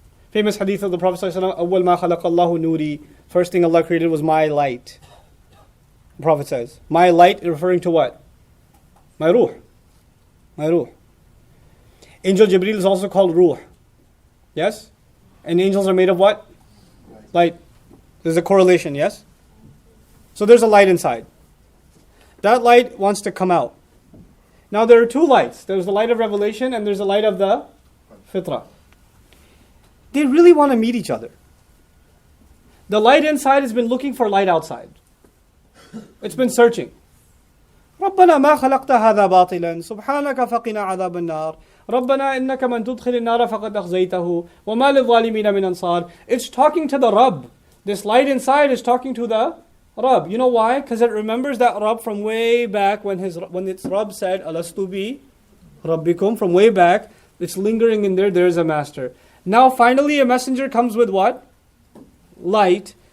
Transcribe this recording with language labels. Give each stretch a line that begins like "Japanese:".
English: Famous hadith of the Prophet ﷺ,
Arabic: أَوَّلْ مَا خَلَقَ اللَّهُ نُورِي.
English: First thing Allah created was my light. The Prophet says. My light referring to what? My ruh. My ruh. Angel Jibreel is also called ruh. Yes? And angels are made of what? Light. There's a correlation, yes? So there's a light inside. That light wants to come out. Now there are two lights. There's the light of revelation and there's the light of the fitrah. They really want to meet each other. The light inside has been looking for light outside. It's been searching.
Arabic: ربنا ما خلقت هذا باطلا سبحانك فقنا عذاب النار ربنا إنك من تدخل النار فقد أخزيته وما للظالمين من أنصار.
English: It's talking to the Rabb. This light inside is talking to the Rabb. You know why? Because it remembers that Rabb from way back when its Rabb said, Alastu bi Rabbikum, from way back. It's lingering in there. There's a master. Now finally a messenger comes with what? Light.